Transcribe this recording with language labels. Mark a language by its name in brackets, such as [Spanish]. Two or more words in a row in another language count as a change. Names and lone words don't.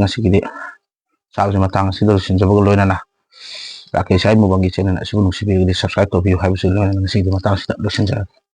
[Manipuri] ngasigidi sabse matang sidor sinjabaga loinana rakesh ai mubangi channel asibu nusibigidi [English] subscribe to view [Manipuri] habisu loinana ngasigidi matang sida losinja